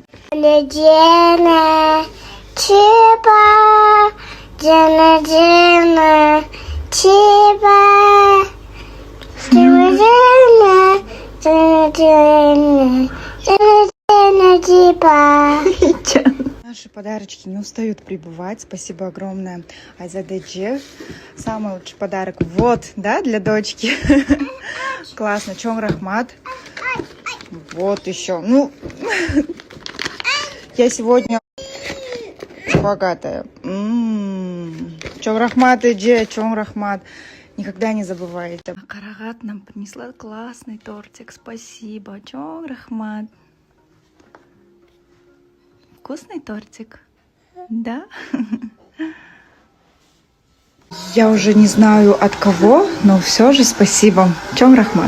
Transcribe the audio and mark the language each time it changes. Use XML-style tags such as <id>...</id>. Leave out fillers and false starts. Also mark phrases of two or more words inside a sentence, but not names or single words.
<ru>Жана чиба, жана чиба, жана чиба. Наши подарочки не устают прибывать. Спасибо огромное Айзадеджи. Самый лучший подарок. Вот, да, для дочки. Классно.</ru> <ky>Чоң рахмат.</ky> <ru>Вот еще. Ну, я сегодня богатая.</ru> <ky>Чоң рахмат, Эдже, чоң рахмат.</ky> <ru>Никогда не забывайте. Карагат нам принесла классный тортик. Спасибо.</ru> <ky>Чоң рахмат.</ky> <ru>Вкусный тортик? Да? Я уже не знаю от кого, но все же спасибо.</ru> <ky>Чоң рахмат.</ky>